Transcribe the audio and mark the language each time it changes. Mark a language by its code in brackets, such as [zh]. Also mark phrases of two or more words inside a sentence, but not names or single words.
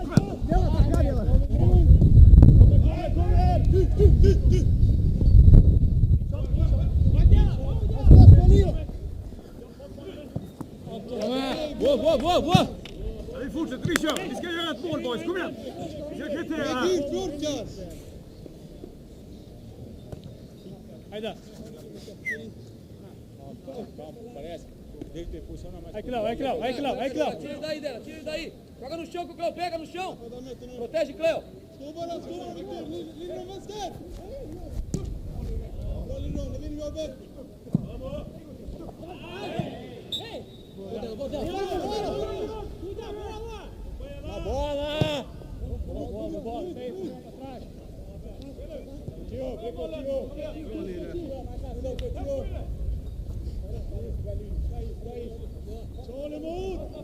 [pt] Boa! [sv] Vi fortsätter, vi kör. Vi ska göra ett mål, boys. Kom igen. Vi ska kvittera här. Hayda. [pt] Vai, Cléo. Tira daí. Joga no chão, Cléo. Pega no chão. Protege, Cléo. [sv] Linjen vänster! Bra Linjen jobbar! [pt] Bola! [sv] Tål emot!